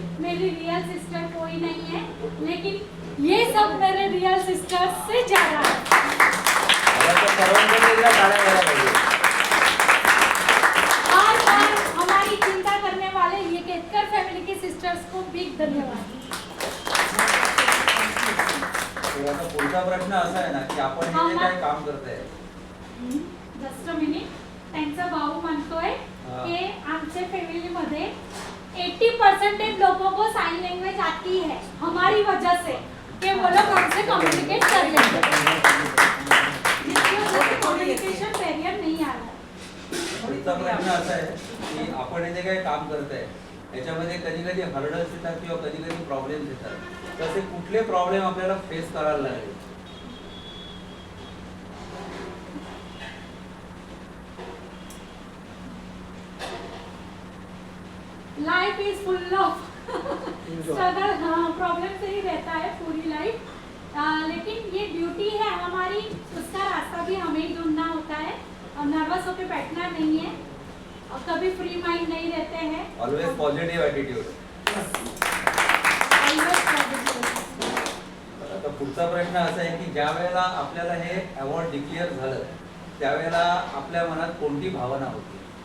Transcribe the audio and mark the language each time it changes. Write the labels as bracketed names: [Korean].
[Hindi] मेरी real sister कोई नहीं है, लेकिन ये सब मेरे रियल सिस्टर्स से ज़्यादा है। और हमारी चिंता करने वाले ये केतकर फैमिली की सिस्टर्स को बिग धन्यवाद। [Marathi] आता पुढचा प्रश्न असा आहे ना की आपण हे जे काय काम करताय, [English] just a minute, [Marathi] त्यांचा भाऊ म्हणतोय की आमच्या फॅमिलीमध्ये [Hindi] 80% लोगों को साइन लैंग्वेज आती है हमारी वजह से। कि वो लोग हमसे कम्युनिकेट कर लेंगे, जिसकी वजह से कम्युनिकेशन बैरियर नहीं आ रहा। [Marathi] पुढचा प्रश्न असा आहे की आपण हे जे काही काम करताय याच्यामध्ये कधी कधी हर्डल्स येतात किंवा कधी कधी प्रॉब्लेम्स येतात, तसे कुठले प्रॉब्लेम आपल्याला फेस करायला लागले? [English] life is full of struggle, [Hindi] हाँ प्रॉब्लम से ही रहता है पूरी लाइफ, लेकिन ये ड्यूटी है हमारी, उसका रास्ता भी हमें ही ढूंढना होता है, और नर्वस होकर बैठना नहीं है, और कभी फ्री माइंड नहीं रहते हैं, [English] Always positive attitude. Always positive. [Marathi] आता पुढचा प्रश्न असा आहे की ज्या वेळेला आपल्याला हे अवॉर्ड डिक्लेअर झालं त्यावेळेला आपल्या मनात कोणती भावना होती?